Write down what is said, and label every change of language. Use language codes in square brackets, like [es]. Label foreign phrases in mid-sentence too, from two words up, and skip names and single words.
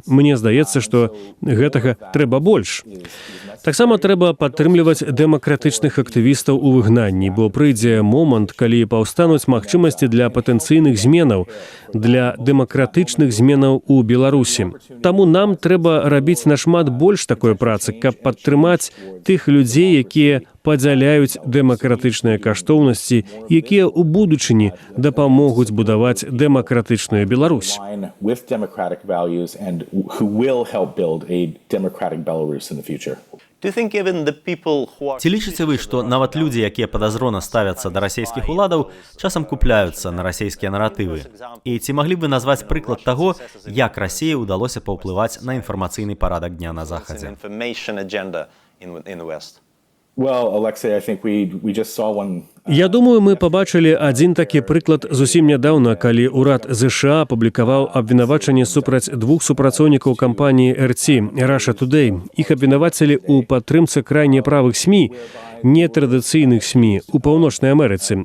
[be] Мне здаецца, што гэтага трэба больш. Таксама трэба падтрымліваць дэмакратычных актывістаў у выгнанні, бо прыйдзе момант, калі паўстануць магчымасці для патэнцыйных зменаў, для дэмакратычных зменаў у Беларусі. Таму нам трэба рабіць нашмат больш такой працы, каб падтрымаць тых людзей, якія падзяляюць дэмакратычныя каштоўнасці, якія ў будучыні дапамогуць будаваць дэмакратычную Беларусь. [en] With democratic values and who will help build a democratic Belarus in the future. [be] Ці лічыце вы, што нават людзі, якія падазрона ставяцца да расійскіх уладаў, часам купляюцца на расійскія наратывы? І ці маглі б вы назваць прыклад таго, як Расіі ўдалося паўплываць на інфармацыйны парадак дня на Захадзе? [en] Well, Alexei, I think we just saw one. [be] Я думаю, мы пабачылі адзін такі прыклад зусім нядаўна, калі ўрад ЗША апублікаваў абвінавачанне супраць двух супрацоўнікаў кампаніі RT, Russia Today. Іх абвінавацілі ў падтрымцы крайне правых СМІ, нетрадыцыйных СМІ у Паўночнай Амерыцы.